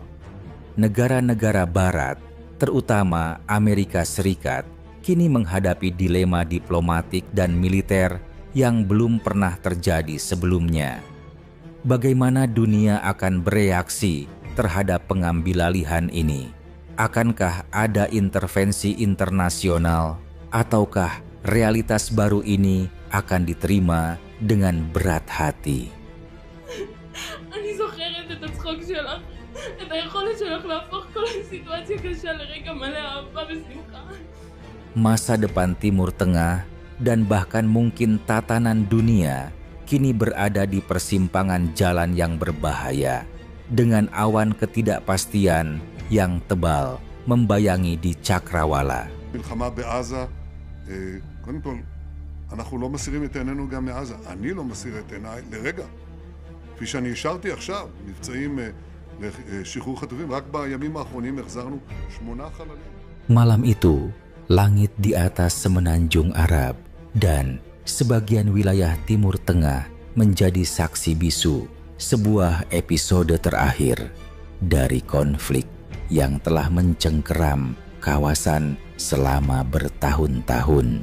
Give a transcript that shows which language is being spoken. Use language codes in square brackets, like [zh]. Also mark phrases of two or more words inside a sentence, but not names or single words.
[id] Negara-negara Barat, terutama Amerika Serikat, kini menghadapi dilema diplomatik dan militer yang belum pernah terjadi sebelumnya. Bagaimana dunia akan bereaksi terhadap pengambilalihan ini? Akankah ada intervensi internasional ataukah realitas baru ini akan diterima dengan berat hati. [he] אני זוכרת את הצחוק שלך, את היכולת שלך להפוך כל סיטואציה קשה לרגע מלא אהבה ושמחה. [id] Masa depan Timur Tengah dan bahkan mungkin tatanan dunia kini berada di persimpangan jalan yang berbahaya dengan awan ketidakpastian yang tebal membayangi di cakrawala. [he] מלחמה בעזה, קודם כל, אנחנו לא מסירים את עינינו גם מעזה. אני לא מסיר את עיניי לרגע. כפי שאני השארתי עכשיו, מבצעים לשחרור חטופים, רק בימים האחרונים החזרנו 8 חללים. [id] Malam itu, langit di atas semenanjung Arab dan sebagian wilayah Timur Tengah menjadi saksi bisu sebuah episode terakhir dari konflik yang telah mencengkeram kawasan selama bertahun-tahun.